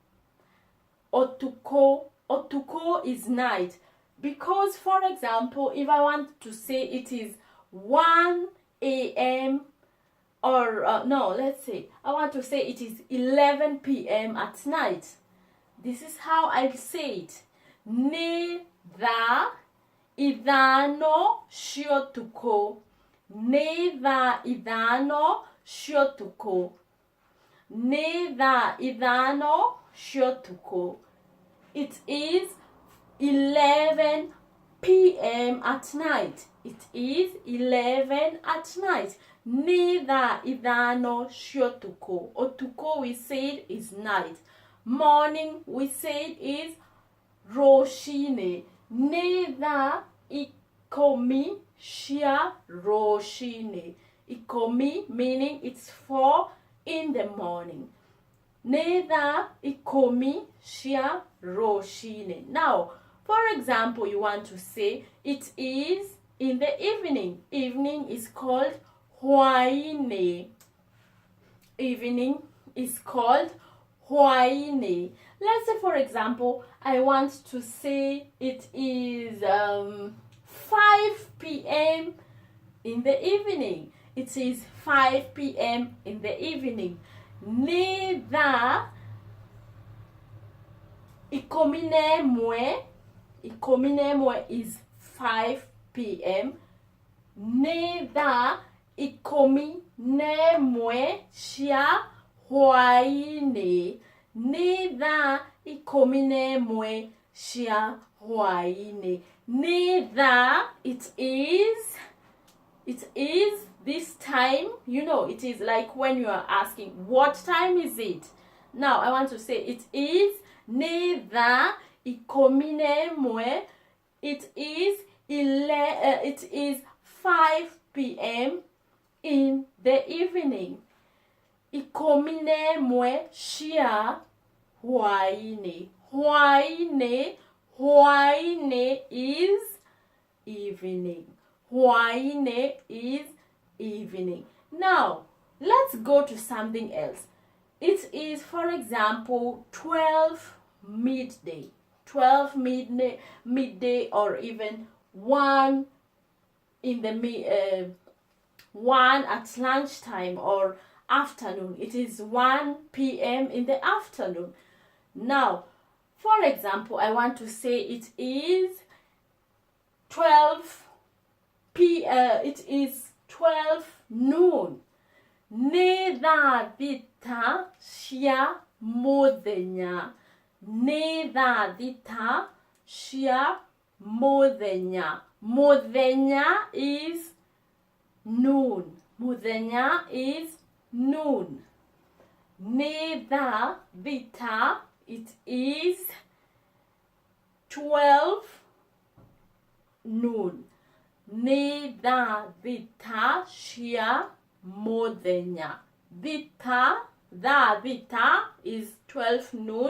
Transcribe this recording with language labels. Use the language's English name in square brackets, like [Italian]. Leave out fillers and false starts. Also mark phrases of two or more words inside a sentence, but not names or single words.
[English] Otuko. Otuko is night. Because, for example, if I want to say it is 1 a.m. or no, let's say I want to say it is 11 p.m. at night. This is how I say it. [Kikuyu] Ni thaa ithano ciotuko. Ni thaa ithano ciotuko. Ni thaa ithano ciotuko. [English] It is 11 p.m. at night. It is 11 at night. [Kikuyu] Ni thaa ithano ciotuko. [English] Otuko we said is night. Morning we said is roshine. [Kikuyu] Ni thaa ikũmi cia roshine. [English] Ikũmi meaning it's 4 in the morning. [Kikuyu] Ni thaa ikũmi cia roshine. [English] Now, for example, you want to say it is in the evening. Evening is called hwaine. Evening is called hwaine. Let's say, for example, I want to say it is 5 p.m. in the evening. It is 5 p.m. in the evening. [Kikuyu] Ni thaa ikũmi na ĩmwe. Ikũmi na ĩmwe [English] is 5 p.m. [Kikuyu] Ni thaa ikũmi na ĩmwe cia hwaine. Ni thaa ikũmi na ĩmwe cia hwaine. Ni thaa, [English] it is this time, you know, it is like when you are asking, what time is it? Now, I want to say it is [Kikuyu] ni thaa ikũmi na ĩmwe. [English] It is 5 p.m. in the evening. [Kikuyu] Ikũmi na ĩmwe cia hwaine. [English] Hwaine. Hwaine is evening. Hwaine is evening. Now, let's go to something else. It is, for example, 12 midday. 12 midday or even 1 in the 1 at lunchtime or afternoon. It is 1 p.m. in the afternoon. Now, for example, I want to say it is 12 noon. [Kikuyu] Ni thaa thita cia mũthenya. Ni thaa thita cia mũthenya. [English] Mũthenya is noon. Mũthenya is noon. [Kikuyu] Ni thaa thita, [English] it is 12 noon. [Kikuyu] Ni thaa thita cia mũthenya. [English] Thita, [Kikuyu] thaa thita [English] is 12 noon.